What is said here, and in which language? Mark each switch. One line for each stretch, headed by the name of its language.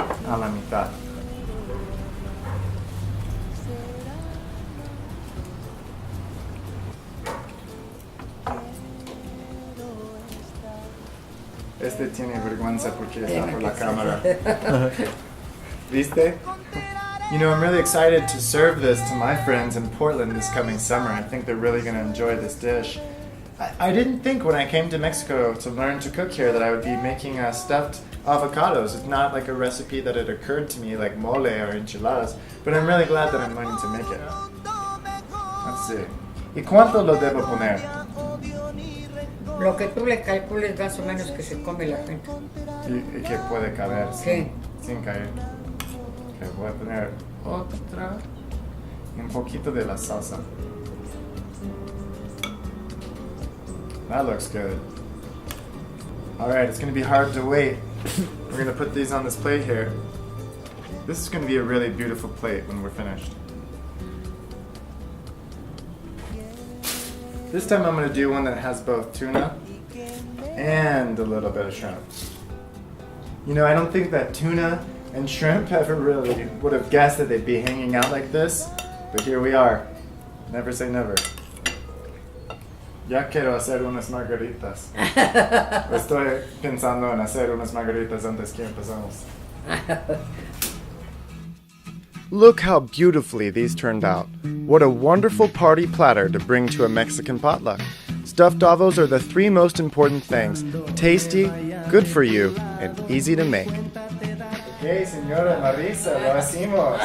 Spanish: A la mitad. Este tiene vergüenza porque está por la cámara. ¿Viste?
English: You know, I'm really excited to serve this to my friends in Portland this coming summer. I think they're really going to enjoy this dish. I didn't think when I came to Mexico to learn to cook here that I would be making stuffed avocados. It's not like a recipe that had occurred to me like mole or enchiladas, but I'm really glad that I'm learning to make it. Let's see.
Spanish: ¿Y cuánto lo debo poner? Lo que tú le calcules más o menos que se come la gente. Y que puede caber sin caer. Okay, voy a poner otra y un poquito de la salsa.
English: That looks good. Alright, it's going to be hard to wait. We're going to put these on this plate here. This is going to be a really beautiful plate when we're finished. This time I'm going to do one that has both tuna and a little bit of shrimp. You know, I don't think that tuna and shrimp ever really would have guessed that they'd be hanging out like this, but here we are. Never say never.
Spanish: Ya quiero hacer unas margaritas. Estoy pensando en hacer unas margaritas antes que empezamos.
English: Look how beautifully these turned out. What a wonderful party platter to bring to a Mexican potluck. Stuffed avos are the three most important things: tasty, good for you, and easy to make.
Spanish: Okay, señora Marisa, lo hicimos.